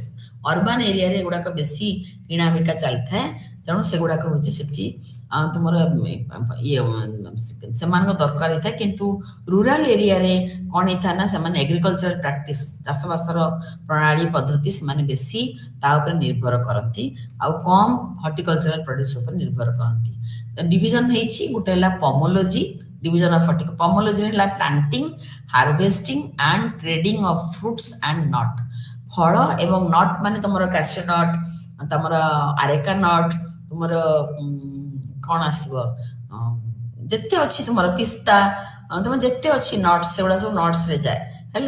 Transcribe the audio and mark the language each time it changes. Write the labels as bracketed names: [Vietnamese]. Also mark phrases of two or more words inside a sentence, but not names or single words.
[English] urban area-re [Odia] ଏଗୁଡ଼ାକ ବେଶୀ କିଣା ବିକା ଚାଲିଥାଏ ତେଣୁ ସେଗୁଡ଼ାକ ହେଉଛି ସେଠି ତୁମର ଇଏ ସେମାନଙ୍କ ଦରକାର ହେଇଥାଏ। କିନ୍ତୁ [English] rural area-re [Odia] କ'ଣ ହେଇଥାଏ ନା ସେମାନେ [English] agriculture practice [Odia] ଚାଷବାସର ପ୍ରଣାଳୀ ପଦ୍ଧତି ସେମାନେ ବେଶୀ ତା ଉପରେ ନିର୍ଭର କରନ୍ତି ଆଉ କମ୍ [English] horticultural produce [Odia] ଉପରେ ନିର୍ଭର କରନ୍ତି। [English] division [Odia] ହେଇଛି ଗୋଟେ ହେଲା [English] pomology division of pomology ହେଲା planting harvesting and trading of fruits and nut. [Odia] ଫଳ ଏବଂ ନଟ୍ ମାନେ ତମର [English] cashew nut [Odia] ତମର [English] areca nut [Odia] ତୁମର କ'ଣ ଆସିବ ଯେତେ ଅଛି ତୁମର ପିସ୍ତା ତମର ଯେତେ ଅଛି ନଟ୍ସ ସେଗୁଡ଼ା ସବୁ ନଟ୍ସରେ ଯାଏ ହେଲା।